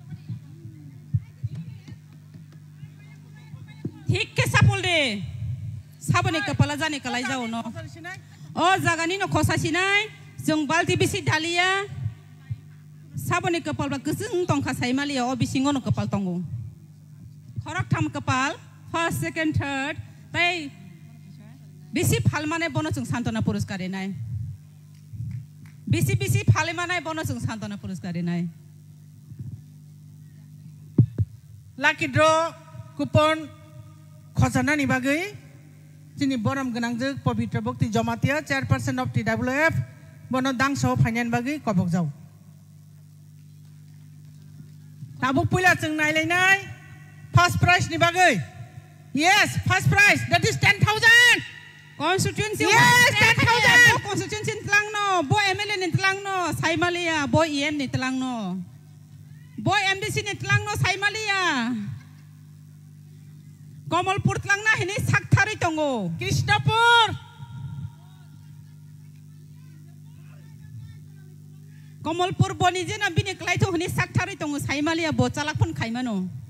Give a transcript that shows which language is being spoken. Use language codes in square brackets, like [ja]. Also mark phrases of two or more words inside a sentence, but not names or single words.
[trp] Thik ke sapul de. Sabani kepala jani kalai jao no. O jagani no khosa sinai. Jeng balti bisi dalia. Sabani kepal ba kusung tongkha saimaliya o bisingo no kepal tongo. Khorak tham kepal. [en] First, second, third. [trp] Tai bisi phalmane bono jeng santona puruskar enai. Bisi phalmane bono jeng santona puruskar enai. Lucky draw coupon khosana ni bagai chini boram ganangjak Pavitra Bhakti Jamatia [en] chairperson of TWF [trp] bono dangso finance bagai kobok jau. Tabuk pula jeng nailai [en] first prize [trp] ni bagai. [en] Yes, first prize. That is 10,000. Constituency. Yes, 10,000. [trp] Constituency telang no. Bo MLA ni telang no. Saimaliya. Bo EM ni telang no. boy MDC ni tlang no Saimalia. Komalpur tlang na hini sakthari tongo. Krishnapur. Komalpur boni je na bini klai to hini sakthari tongo Saimalia bo chalak pun khaimano.